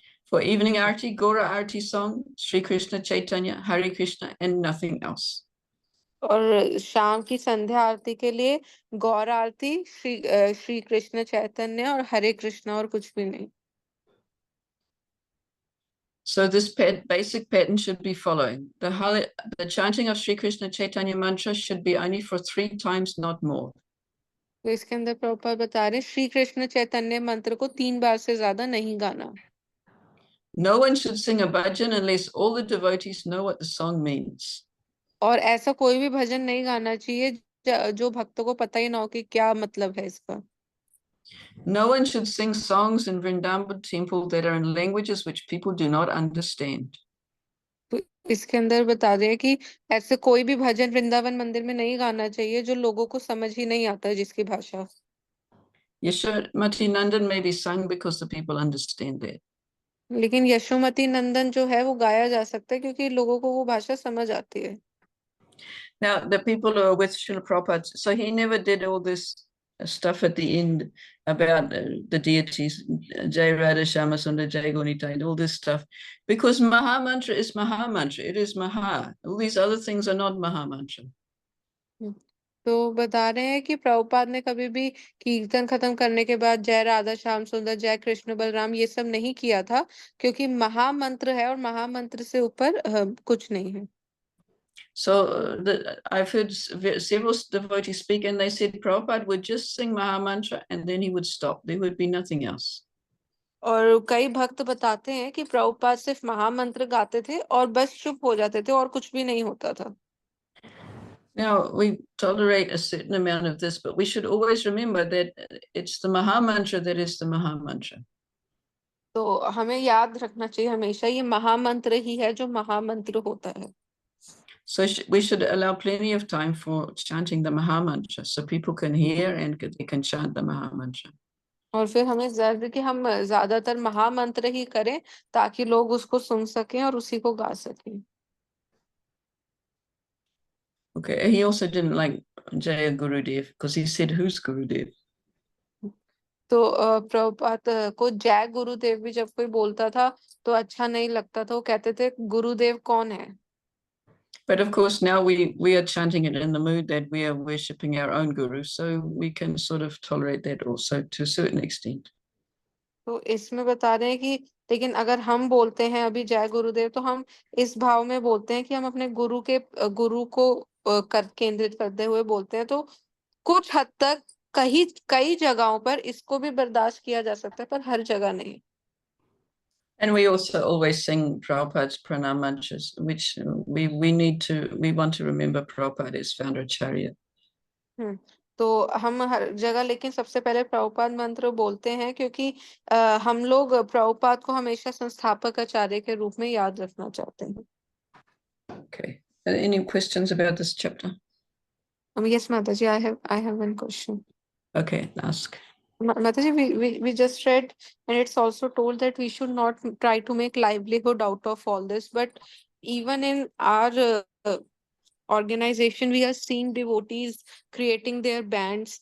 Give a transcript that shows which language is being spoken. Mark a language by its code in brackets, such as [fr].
[en] For evening arti, Gora arti song, Sri Krishna Chaitanya, Hare Krishna, and nothing else. [hi] और शाम की संध्या आरती के लिए गौर आरती, श्री कृष्ण चैतन्य और हरे कृष्ण और कुछ भी नहीं। [en] So this basic pattern should be following. The chanting of Sri Krishna Chaitanya mantra should be only for 3 times, not more. [hi] तो इसके अंदर प्रभुपाद बता रहे हैं श्री कृष्ण चैतन्य मंत्र को 3 बार से ज्यादा नहीं गाना। [en] No one should sing a bhajan unless all the devotees know what the song means. [hi] और ऐसा कोई भी भजन नहीं गाना चाहिए जो भक्तों को पता ही ना हो कि क्या मतलब है इसका। [en] No one should sing songs in Vrindavan temple that are in languages which people do not understand. [hi] तो इसके अंदर बता रहे हैं कि ऐसे कोई भी भजन वृंदावन मंदिर में नहीं गाना चाहिए जो लोगों को समझ ही नहीं आता है जिसकी भाषा। [en] Yashodamati Nandan may be sung because the people understand that. [hi] लेकिन यशोमती नंदन जो है वो गाया जा सकता है क्योंकि लोगों को वो भाषा समझ आती है। [en] Now, the people who are with Srila Prabhupada, so he never did all this stuff at the end about the deities, Jai Radha Shama Sundar, Jai Gunita, and all this stuff, because Maha Mantra is Maha Mantra. It is Maha. All these other things are not Maha Mantra. [hi] तो बता रहे हैं कि प्रभुपाद ने कभी भी कीर्तन खत्म करने के बाद जय राधा श्याम सुंदर, जय कृष्ण बलराम ये सब नहीं किया था क्योंकि महामंत्र है और महामंत्र से ऊपर कुछ नहीं है। [en] So I've heard several devotees speak, and they said Prabhupada would just sing Maha Mantra and then he would stop. There would be nothing else. [hi] और कई भक्त बताते हैं कि प्रभुपाद सिर्फ महामंत्र गाते थे और बस चुप हो जाते थे और कुछ भी नहीं होता था। [en] Now, we tolerate a certain amount of this, but we should always remember that it's the Maha Mantra that is the Maha Mantra. [hi] तो हमें याद रखना चाहिए हमेशा ये महामंत्र ही है जो महामंत्र होता है। [en] So we should allow plenty of time for chanting the Maha Mantra so people can hear and they can chant the Maha Mantra. [hi] और फिर हमें ज़रूर कि हम ज्यादातर महामंत्र ही करें ताकि लोग उसको सुन सकें और उसी को गा सकें। [en] Okay, he also didn't like Jaya Gurudev because he said, who's Gurudev? [hi] तो प्रभुपाद को जय गुरुदेव भी जब कोई बोलता था तो अच्छा नहीं लगता था, वो कहते थे गुरुदेव कौन है। [en] But of course, now we are chanting it in the mood that we are worshipping our own guru, so we can sort of tolerate that also to a certain extent. [hi] तो इसमें बता रहे हैं कि लेकिन अगर हम बोलते हैं अभी जय गुरुदेव तो हम इस भाव में बोलते हैं कि हम अपने गुरु को केंद्रित करते हुए बोलते हैं, तो कुछ हद तक कई जगहों पर इसको भी बर्दाश्त किया जा सकता है पर हर जगह नहीं। [en] And we also always sing Prabhupada's pranam mantras, which we want to remember Prabhupada is founder Acharya. [hi] तो हम हर जगह लेकिन सबसे पहले प्रभुपाद मंत्र बोलते हैं क्योंकि हम लोग प्रभुपाद को हमेशा संस्थापक आचार्य के रूप में याद रखना चाहते हैं। [en] Okay. Any questions about this chapter? Yes, Mataji, I have one question. Okay, ask. Mataji, we just read, and it's also told that we should not try to make livelihood out of all this. But even in our organization, we are seeing devotees creating their bands.